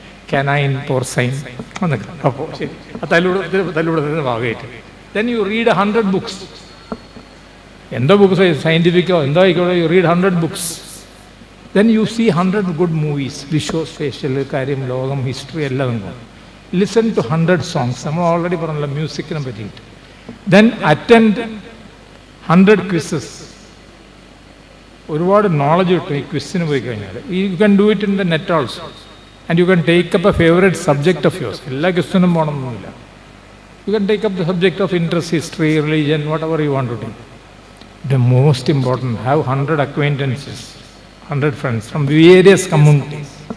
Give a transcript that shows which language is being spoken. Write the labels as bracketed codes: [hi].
[ml] Canine, പോർസൈൻ എന്നൊക്കെ. അപ്പോൾ ശരി, ആ തല്ലുകൂടത്തിന് ഭാഗമായിട്ട് [en] Then you read 100 books. [ml] എന്തോ ബുക്സ്, സയൻറ്റിഫിക്കോ എന്തോ ആയിക്കോട്ടെ, [en] You read 100 books. Then you see 100 good movies, visual, spatial, [ml] കാര്യം, ലോകം, ഹിസ്റ്ററി എല്ലാം ഉണ്ടാവും. [en] Listen to 100 songs. [ml] നമ്മൾ ഓൾറെഡി പറഞ്ഞല്ലോ മ്യൂസിക്കിനെ പറ്റിയിട്ട്. [en] Then attend 100 quizzes. [ml] ഒരുപാട് നോളജ് കിട്ടും ഈ ക്വിസിന് പോയി കഴിഞ്ഞാൽ. [en] You can do it in the net also. And you can take up a favourite subject of yours. [ml] എല്ലാ ക്വിസിനും പോകണമെന്നില്ല. [en] You can take up the subject of interest, history, religion, whatever you want to do. The most important, have 100 acquaintances, 100 friends from various communities.